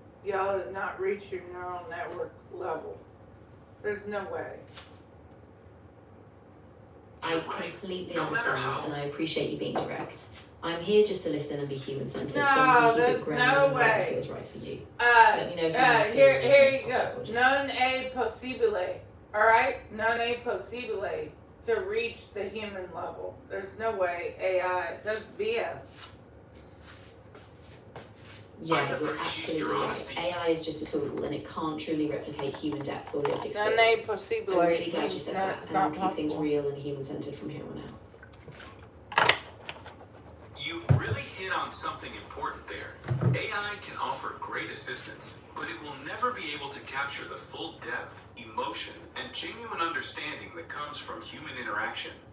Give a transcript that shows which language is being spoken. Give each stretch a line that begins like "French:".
English: Y'all did not reach your neural network level. There's no way. I completely understand, and I appreciate you being direct. I'm here just to listen and be human-centered, so you keep it grounded and whatever feels right for you. Let me know if you here you go.
Italian: Non è possibile.
English: All right,
Italian: non è possibile
English: to reach the human level. There's no way AI. That's BS. Yeah, you're absolutely right. AI is just a tool, and it can't truly replicate human depth or lived experience.
Italian: Non è possibile.
English: I'm really glad you said that, and I'll keep things real and human-centered from here on out. You've really hit on something important there. AI can offer great assistance, but it will never be able to capture the full depth, emotion, and genuine understanding that comes from human interaction.